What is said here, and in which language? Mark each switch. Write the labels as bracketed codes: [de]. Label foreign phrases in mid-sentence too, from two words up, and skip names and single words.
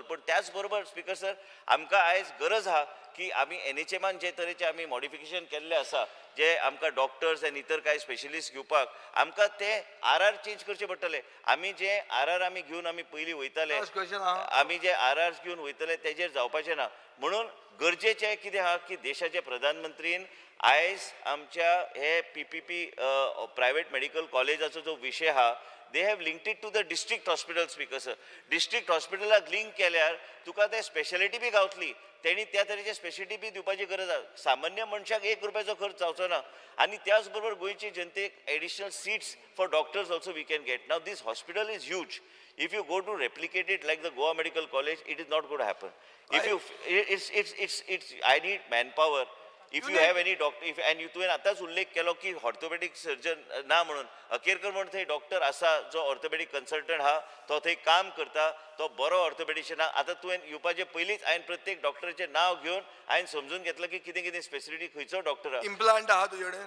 [kok] पण त्याच बरोबर स्पीकर सर आमकां आयज गरज हा की आमी NHMान जे तरेचे आमी मॉडिफिकेशन केल्ले आसा, जे आमकां डॉक्टर्स आनी इतर कांय स्पेशलिस्ट घेवपाक आमकां ते RR चेंज करचे पडटले. आमी जे RR आमी घेवन आमी पयलीं वयताले, [en] Last question हा. [kok] आमी जे RRs घेवन वयतले तेजेर जावपाचें ना. म्हणून गरजेचें कितें आहा की देशाचे प्रधानमंत्रीन आयज आमच्या हे PPP [en] private medical [kok] कॉलेजाचो जो विशय हा, [en] they have linked it to the district hospital speaker sir. District hospitalak link [kok] केल्यार तुका ते स्पेशालिटी बी गावतली. तेणी त्या तरेचे स्पेशालिटी बी दिवपाची गरज आसा. सामान्य मनशाक 1 रुपयाचो खर्च जावचो ना. आनी त्याच बरोबर गोंयचे जनतेक [en] additional seats for doctors also we can get. Now this hospital is huge. If you go to replicate it like the Goa Medical College, it is not going to happen. If you, it's, I need manpower. If you have any doctor, and you [kok] तुवें आतांच उल्लेख केलो की [en] orthopedic surgeon [kok] ना म्हणून, अकेरकर म्हणून थंय डॉक्टर आसा जो [en] orthopedic consultant [kok] हा, तो थंय काम करता, तो बरो ऑर्थोपेडिशियन हा. आतां तुवें येवपाचे पयलींच हांवें प्रत्येक डॉक्टराचें नांव घेवन हांवें समजून घेतलं की कितें कितें स्पेसिलिटी खंयचो डॉक्टर हा. इम्प्लांट आहा तुजे कडेन?